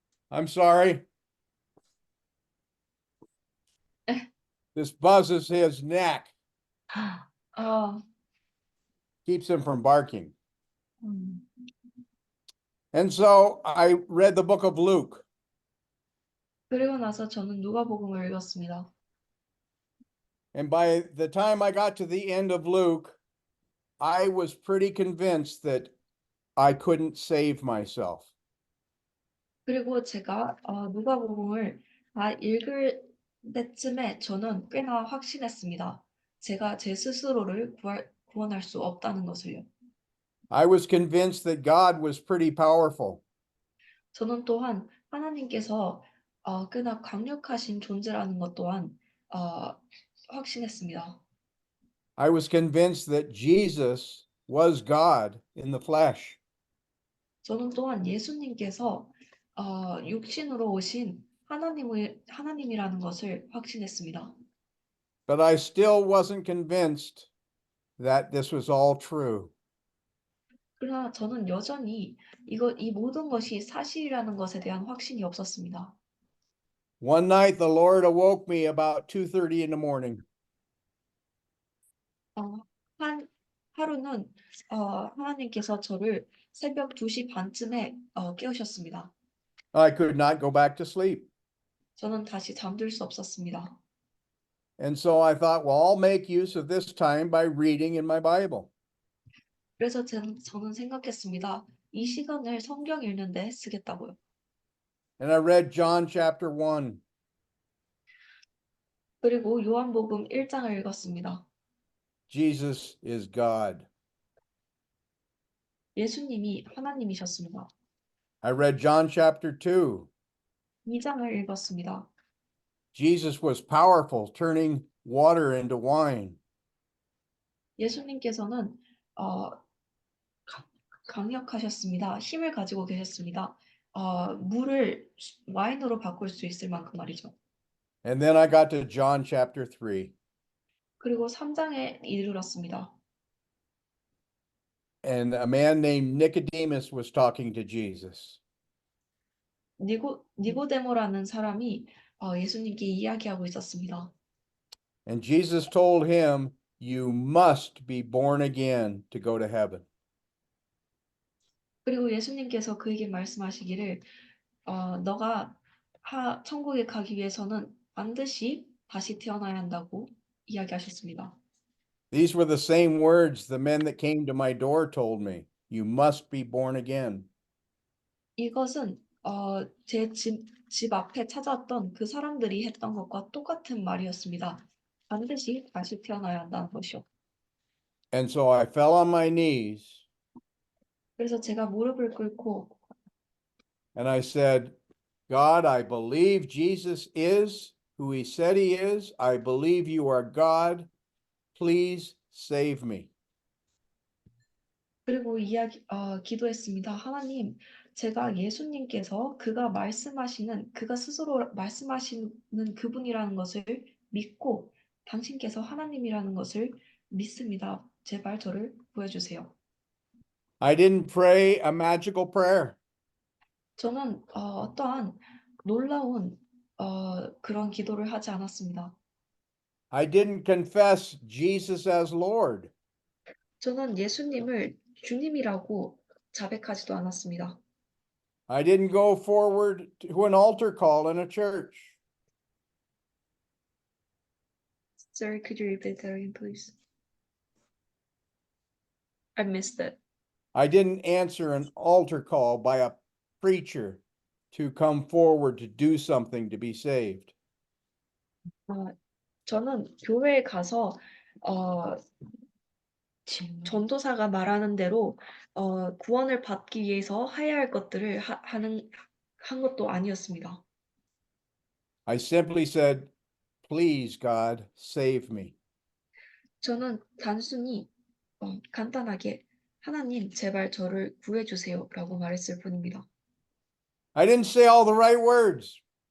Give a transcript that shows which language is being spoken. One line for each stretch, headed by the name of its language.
English: I'm sorry. This buzzes his neck, 어, keeps him from barking. 음, And so I read the book of Luke.
Korean: 그리고 나서 저는 누가복음을 읽었습니다.
English: And by the time I got to the end of Luke, I was pretty convinced that I couldn't save myself.
Korean: 그리고 제가 누가복음을 다 읽을 때쯤에 저는 꽤나 확신했습니다. 제가 제 스스로를 구원할 수 없다는 것을요.
English: I was convinced that God was pretty powerful.
Korean: 저는 또한 하나님께서 꽤나 강력하신 존재라는 것 또한 확신했습니다.
English: I was convinced that Jesus was God in the flesh.
Korean: 저는 또한 예수님께서 육신으로 오신 하나님이라는 것을 확신했습니다.
English: But I still wasn't convinced that this was all true.
Korean: 그러나 저는 여전히 이 모든 것이 사실이라는 것에 대한 확신이 없었습니다.
English: One night the Lord awoke me about 2:30 in the morning.
Korean: 하루는 하나님께서 저를 새벽 2시 반쯤에 깨우셨습니다.
English: I could not go back to sleep.
Korean: 저는 다시 잠들 수 없었습니다.
English: And so I thought, well, I'll make use of this time by reading in my Bible.
Korean: 그래서 저는 생각했습니다. 이 시간을 성경 읽는데 쓰겠다고요.
English: And I read John chapter 1.
Korean: 그리고 요한복음 1장을 읽었습니다.
English: Jesus is God.
Korean: 예수님이 하나님이셨습니다.
English: I read John chapter 2.
Korean: 2장을 읽었습니다.
English: Jesus was powerful, turning water into wine.
Korean: 예수님께서는 강력하셨습니다. 힘을 가지고 계셨습니다. 물을 와인으로 바꿀 수 있을 만큼 말이죠.
English: And then I got to John chapter 3.
Korean: 그리고 3장에 이르렀습니다.
English: And a man named Nicodemus was talking to Jesus.
Korean: 니고데모라는 사람이 예수님께 이야기하고 있었습니다.
English: And Jesus told him, you must be born again to go to heaven.
Korean: 그리고 예수님께서 그에게 말씀하시기를 너가 천국에 가기 위해서는 반드시 다시 태어나야 한다고 이야기하셨습니다.
English: These were the same words the men that came to my door told me. You must be born again.
Korean: 이것은 제 집 앞에 찾아왔던 그 사람들이 했던 것과 똑같은 말이었습니다. 반드시 다시 태어나야 한다는 것이요.
English: And so I fell on my knees
Korean: 그래서 제가 무릎을 꿇고
English: and I said, God, I believe Jesus is who he said he is. I believe you are God. Please save me.
Korean: 그리고 기도했습니다. 하나님, 제가 예수님께서 그가 스스로 말씀하시는 그분이라는 것을 믿고 당신께서 하나님이라는 것을 믿습니다. 제발 저를 구해주세요.
English: I didn't pray a magical prayer.
Korean: 저는 어떠한 놀라운 그런 기도를 하지 않았습니다.
English: I didn't confess Jesus as Lord.
Korean: 저는 예수님을 주님이라고 자백하지도 않았습니다.
English: I didn't go forward to an altar call in a church. Sorry, could you repeat that again, please? I missed it. I didn't answer an altar call by a preacher to come forward to do something to be saved.
Korean: 저는 교회에 가서 어, 전도사가 말하는 대로 구원을 받기 위해서 해야 할 것들을 한 것도 아니었습니다.
English: I simply said, please, God, save me.
Korean: 저는 단순히 간단하게 하나님 제발 저를 구해주세요라고 말했을 뿐입니다.
English: I didn't say all the right words.